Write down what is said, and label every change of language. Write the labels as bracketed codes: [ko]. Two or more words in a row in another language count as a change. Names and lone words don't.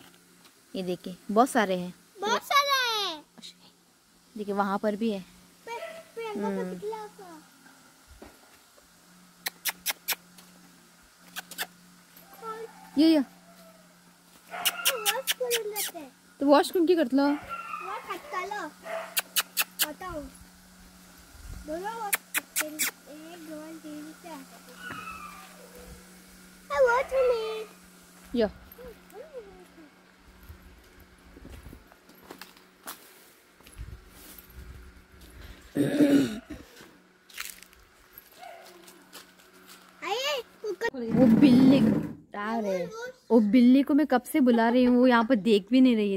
[hi] ये देखिए बहुत सारे हैं, देखिए वहाँ पर भी है। [mr] ये तो वॉश करून की करतलो? [hi] या वो बिल्ली आ रहे, वो बिल्ली को मैं कब से बुला रही हूँ, वो यहाँ पर देख भी नहीं रही है।